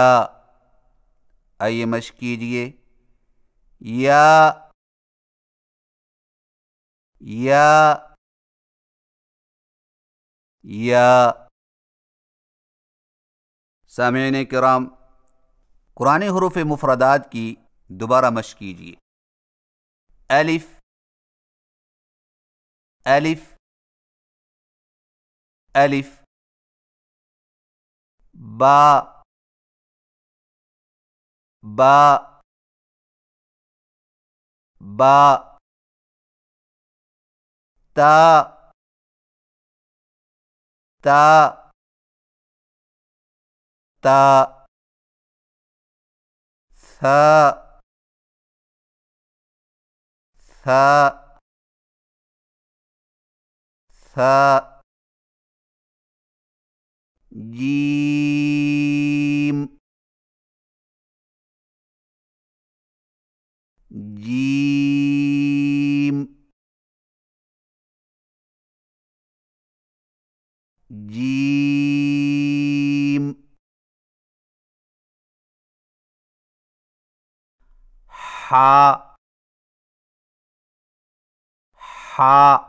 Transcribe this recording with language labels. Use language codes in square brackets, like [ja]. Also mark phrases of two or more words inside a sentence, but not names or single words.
[ur] آئیے مشق کیجئے، یا یا یا۔ سامعین کرام، قرآن حروف مفردات کی دوبارہ مشق کیجئے۔ [ar] الف الف الف، با با با، تا تا تا، ثا ثا ثا، جیم جیم جیم، حا حا